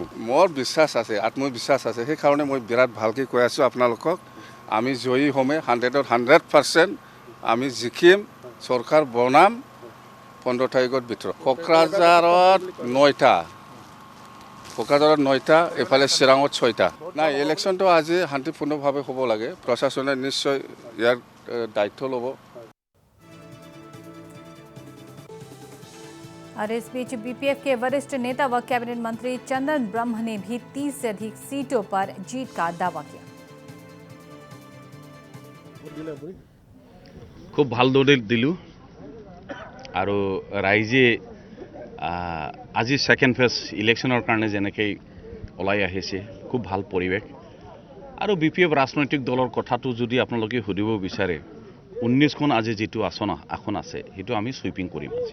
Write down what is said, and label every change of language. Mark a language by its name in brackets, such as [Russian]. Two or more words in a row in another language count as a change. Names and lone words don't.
[Assamese] মোৰ বিশ্বাস আছে, আত্মবিশ্বাস আছে, সেইকাৰণে মই বিৰাট ভালকৈ কৈ আছোঁ আপোনালোকক, আমি জয়ী হ'মেই 100% আমি জিকিম, চৰকাৰ বনাম 15 তাৰিখৰ ভিতৰত। কোকৰাঝাৰত 9টা, এইফালে চিৰাঙত 6টা। নাই, ইলেকশ্যনটো আজি শান্তিপূৰ্ণভাৱে হ'ব লাগে, প্ৰশাসনে নিশ্চয় ইয়াৰ দায়িত্ব ল'ব। [Hindi] और इस बीच बीपीएफ के वरिष्ठ नेता व कैबिनेट मंत्री चंदन ब्रह्म ने भी 30 से अधिक सीटों पर जीत का दावा किया। [Assamese] খুব ভালদৰে দিলোঁ আৰু ৰাইজে আজি [English] second phase election [Assamese] কাৰণে যেনেকৈ ওলাই আহিছে, খুব ভাল পৰিৱেশ। আৰু BPF ৰাজনৈতিক দলৰ কথাটো যদি আপোনালোকে সুধিব বিচাৰে, 19খন আজি যিটো আসন আছে সেইটো আমি সুইপিং কৰিম আজি।